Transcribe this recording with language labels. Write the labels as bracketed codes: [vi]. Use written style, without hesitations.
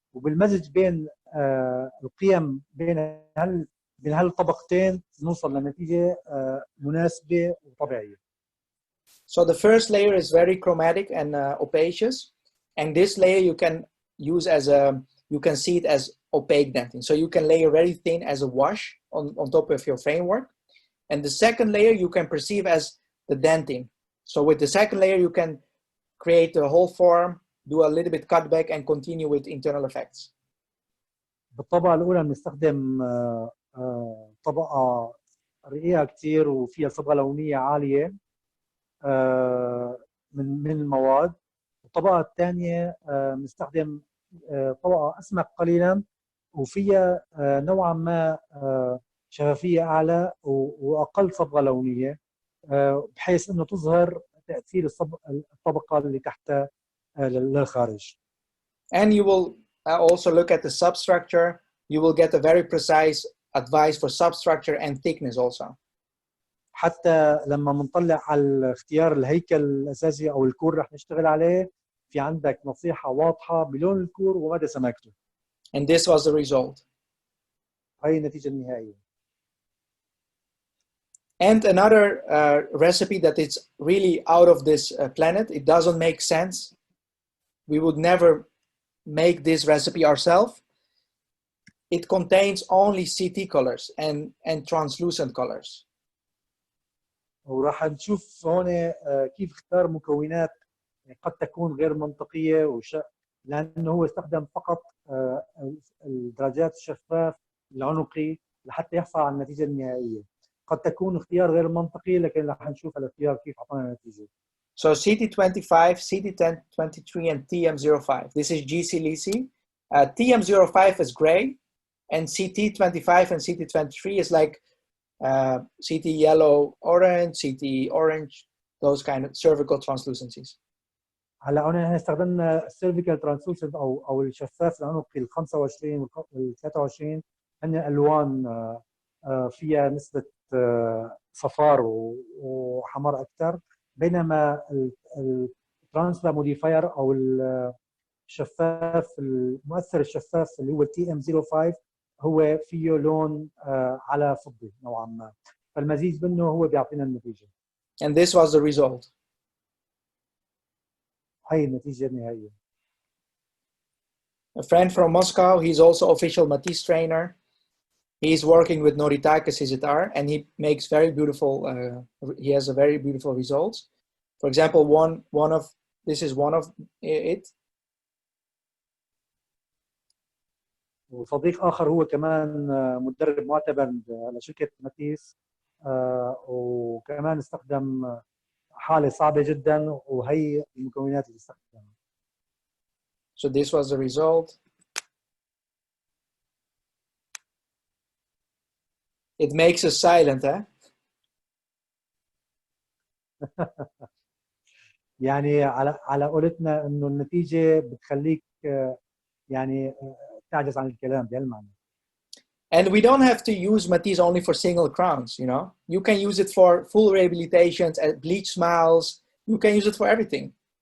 [ar] وبالمزج بين القيم بين هالطبقتين نوصل لنتيجة مناسبة وطبيعية. [en] So the first layer is very chromatic and opacious, and this layer you can use you can see it as opaque dentin. So you can layer very thin as a wash on top of your framework, and the second layer you can perceive as the dentin. So with the second layer you can create the whole form, do a little bit cutback, and continue with internal effects. [ar] بالطبقة الأولى بنستخدم طبقة رقيقة كثير وفيها صبغة لونية عالية من المواد. الطبقة الثانية بنستخدم طبقة أسمك قليلا وفيها نوعا ما شفافية أعلى وأقل صبغة لونية، بحيث أنه تظهر تأثير الطبقة اللي تحتها للخارج. [en] And you will also look at the substructure. You will get a very precise advice for substructure and thickness also. [ar] حتى لما بنطلع على اختيار الهيكل الأساسي أو الكور رح نشتغل عليه، في عندك نصيحة واضحة بلون الكور ومدى سماكته. [en] And this was the result. [ar] هاي النتيجة النهائية. [en] And another recipe that is really out of this planet, it doesn't make sense. We would never make this recipe ourselves. It contains only CT colors and translucent colors. [ar] وراح نشوف هون كيف اختار مكونات قد تكون غير منطقية لأنه هو استخدم فقط الدرجات الشفاف العنقي لحتى يحصل على النتيجة النهائية. قد تكون اختيار غير منطقي، لكن راح نشوف الاختيار كيف أعطانا النتيجة. [en] So CT25, CT23, and TM05. This is GC-LICI. TM05 is gray, and CT25 and CT23 is like CT yellow orange, CT orange, those kind of cervical translucencies. [ar] هلا هنا استخدمنا السيرفيكال ترانسلوسنت او الشفاف العنقي ال 25 وال 23 هن الوان فيها نسبه صفار وحمار اكثر، بينما الترانسفير موديفاير او الشفاف المؤثر الشفاف اللي هو TM05 هو فيه لون على فضي نوعا ما، فالمزيج منه هو بيعطينا النتيجه. [en] And this was the result. [ar] هي النتيجه النهائيه. [en] A friend from Moscow, he's also official Matisse trainer. He's working with Noritakis Isitar, and he makes very beautiful, he has a very beautiful results. For example, this is one of it. [ar] وصديق اخر هو كمان مدرب معتبر لشركه ماتيس، وكمان استخدم حاله صعبه جدا وهي المكونات اللي استخدمها. [en] So this was the result. It makes us silent, huh? [ar] يعني على قولتنا انه النتيجه بتخليك يعني تعجز عن الكلام بهالمعنى. [en] And we don't have to use Matisse only for single crowns, you know. You can use it for full rehabilitations, bleach smiles. You can use it for everything.